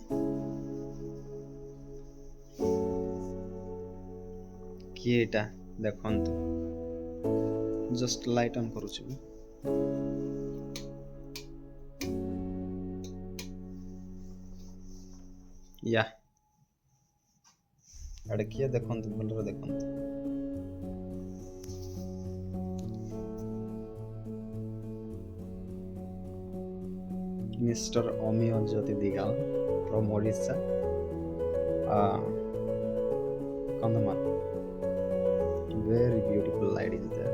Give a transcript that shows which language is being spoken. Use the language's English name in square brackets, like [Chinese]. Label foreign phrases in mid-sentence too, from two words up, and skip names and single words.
[Odia] କିଏ ଏଇଟା ଦେଖନ୍ତୁ, [English] just light on [Odia] କରୁଛି। ଏଇଟା କିଏ ଦେଖନ୍ତୁ, ଭଲରେ ଦେଖନ୍ତୁ। [English] Mr. Omiyo Jyoti Digal from Odisha, Kandhamal. Very beautiful light is there.